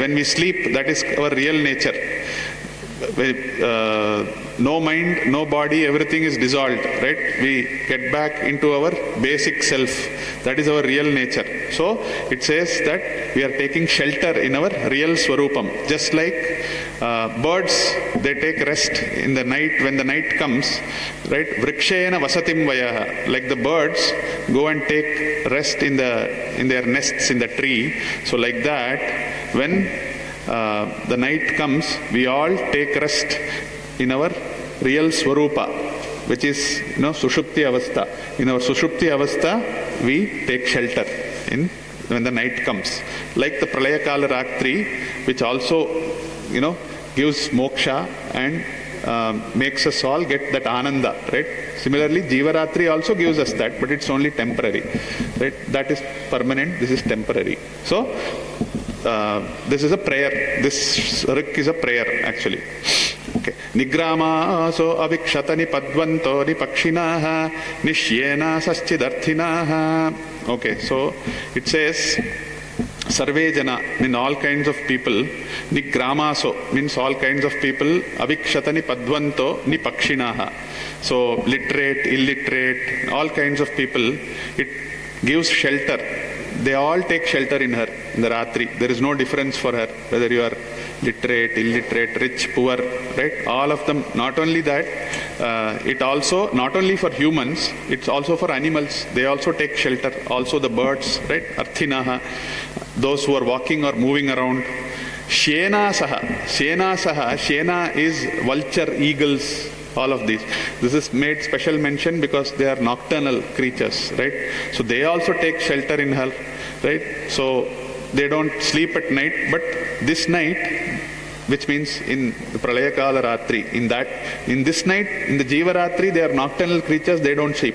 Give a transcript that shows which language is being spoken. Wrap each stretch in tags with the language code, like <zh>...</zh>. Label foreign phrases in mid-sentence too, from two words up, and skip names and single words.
<en>When we sleep, that is our real nature. No mind, no body, everything is dissolved, right? We get back into our basic self. That is our real nature. So it says that we are taking shelter in our real Swarupam. Just like birds, they take rest in the night when the night comes, right?</en> <sa>Vrikshena vasatim vayaha.</sa> <en>Like the birds go and take rest in their nests in the tree. So like that, when the night comes, we all take rest in our real Swarupa, which is,</en> <sa>Sushupti Avastha.</sa> <en>In our</en> <sa>Sushupti Avastha,</sa> <en>we take shelter when the night comes. Like the</en> <sa>Pralayakala Ratri,</sa> <en>which also, gives moksha and makes us all get that ananda, right? Similarly, Jivaratri also gives us that, but it's only temporary, right? That is permanent, this is temporary. So, this is a prayer. This rik is a prayer, actually. Okay.</en> <sa>Nigrama so avikshata nipadvanto nipakshinaha nishyena saschidarthinaha.</sa> <en>Okay, so it says</en> <sa>Sarve jana</sa> <en>means all kinds of people. Nigramaso means all kinds of people.</en> <sa>Avikshatani padvanto nipakshinaha.</sa> <en>So literate, illiterate, all kinds of people. It gives shelter. They all take shelter in her, in the Ratri. There is no difference for her, whether you are literate, illiterate, rich, poor, right? All of them. Not only that, it also, not only for humans, it's also for animals. They also take shelter. Also the birds, right? Arthinaha, those who are walking or moving around.</en> <sa>Shena saha. Shena saha.</sa> <en>Shena is vulture, eagles, all of these. This is made special mention because they are nocturnal creatures, right? So they also take shelter in her, right? So they don't sleep at night, but this night, which means in the</en> <sa>Pralayakala Ratri,</sa> <en>in this night, in the</en> <sa>Jiva Ratri,</sa> <en>they are nocturnal creatures, they don't sleep.</en>